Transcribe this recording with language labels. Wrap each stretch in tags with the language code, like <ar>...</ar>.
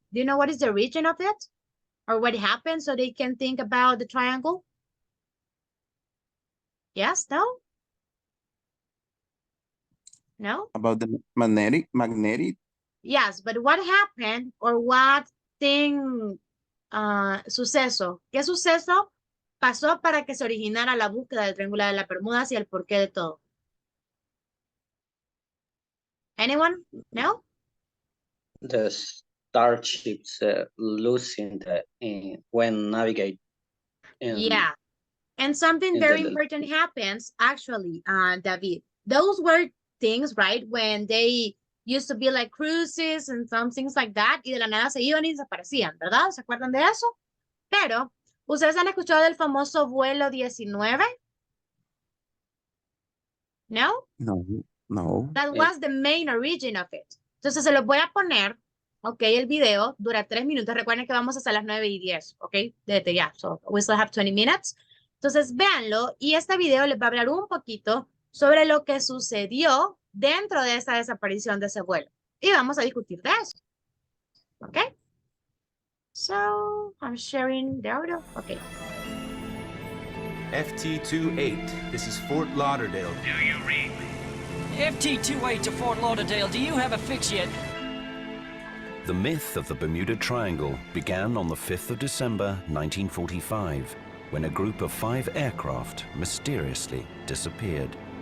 <en>Do you know what is the origin of it? Or what happened so they can think about the triangle? Yes, no? No? About the magnetic? Yes, but what happened or what thing, suceso?</en> <es>¿Qué suceso pasó para que se originara la búsqueda del triángulo de las Bermudas y el porqué de todo?</es> <en>Anyone? No? The starships losing when navigate. Yeah. And something very important happens, actually, David. Those were things, right, when they used to be like cruises and some things like that,</en> <es>y de la nada se iban y desaparecían, ¿verdad? ¿Se acuerdan de eso? Pero, ¿ustedes han escuchado del famoso vuelo 19? ¿No? No.</es> <en>That was the main origin of it.</en> <es>Entonces, se los voy a poner, ok, el video dura 3 minutos. Recuerden que vamos hasta las 9:10, ok, desde ya.</es> <en>So, we still have 20 minutes.</en> <es>Entonces, véanlo y este video les va a hablar un poquito sobre lo que sucedió dentro de esa desaparición de ese vuelo. Y vamos a discutir de eso. ¿Ok?</es> <en>So, I'm sharing the audio. Ok. FT-28, this is Fort Lauderdale. Do you read me? FT-28 to Fort Lauderdale, do you have a fix yet? The myth of the Bermuda Triangle began on the 5th of December 1945, when a group of 5 aircraft mysteriously disappeared.</en>